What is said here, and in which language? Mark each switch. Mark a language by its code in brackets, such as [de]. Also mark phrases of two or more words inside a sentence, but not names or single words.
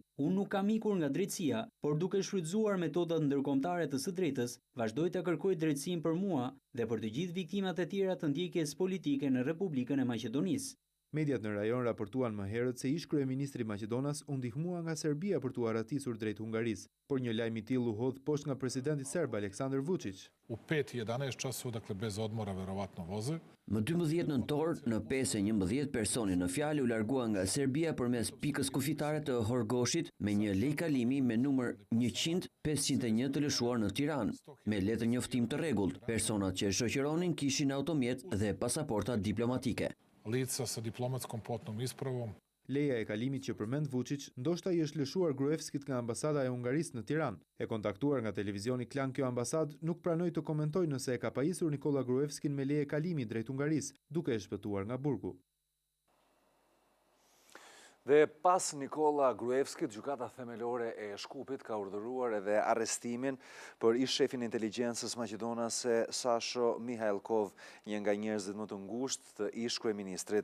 [sq] Unë nuk kam ikur nga drejtësia, por duke shfrytzuar metodat ndërkombëtare të së drejtës, vazhdoj të kërkoj drejtësinë për mua dhe për të gjithë viktimat e tjera të ndjekjes politike në Republikën e Maqedonisë. Mediat në rajon raportuan më herët se ish kryeministri i Maqedonas u ndihmua nga Serbia për t'u arratisur drejt Hungarisë, por një lajm i tillë u hodh poshtë nga presidenti serb Aleksandar Vučić. [sr] U 5:11 časova, dakle bez odmora verovatno voze. [sq] Më 12 nëntor, në 5:11 personi në fjalë u largua nga Serbia përmes pikës kufitare të Horgoshit me një lejkalimi me numër 100-501 të lëshuar në Tiranë, me letër njoftim të rregullt. Personat që shoqëronin kishin automjet dhe pasaporta diplomatike. [sr] Lica sa diplomatskom potnom ispravom. [sq] Leja e kalimit që përmend Vučić ndoshta i është lëshuar Gruevskit nga ambasada e Hungarisë në Tiranë. E kontaktuar nga televizioni Klan, kjo ambasadë nuk pranoi të komentojë nëse e ka pajisur Nikola Gruevskin me leje kalimi drejt Hungarisë, duke e shpëtuar nga burgu. Dhe pas Nikola Gruevskit, gjykata themelore e Shkupit ka urdhëruar edhe arrestimin për ish shefin e inteligjencës maqedonase Sasho Mihailkov, një nga njerëzit më të ngushtë të ish kryeministrit.